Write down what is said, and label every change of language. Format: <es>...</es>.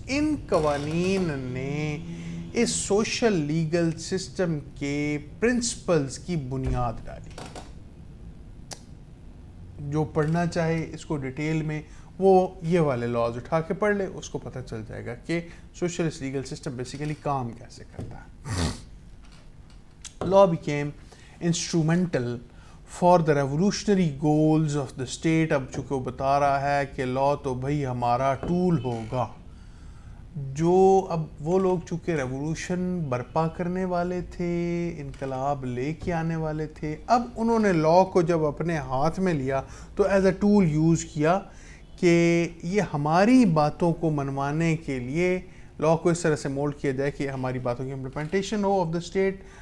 <ur>ان قوانین نے اس social legal system کے پرنسپلز کی بنیاد ڈالی. جو پڑھنا چاہے اس کو ڈیٹیل میں وہ یہ والے لاز اٹھا کے پڑھ لے, اس کو پتہ چل جائے گا کہ سوشلسٹ لیگل سسٹم بیسیکلی کام کیسے کرتا ہے.</ur> <en>Law became instrumental for the revolutionary goals of the state.</en> <ur>اب چونکہ وہ بتا رہا ہے کہ لا تو بھائی ہمارا ٹول ہوگا. جو اب وہ لوگ چونکہ ریولوشن برپا کرنے والے تھے, انقلاب لے کے آنے والے تھے, اب انہوں نے لا کو جب اپنے ہاتھ میں لیا تو ایز اے ٹول یوز کیا کہ یہ ہماری باتوں کو منوانے کے لیے لا کو اس طرح سے مولڈ کیا جائے کہ ہماری باتوں کی implementation ہو of the state.</ur>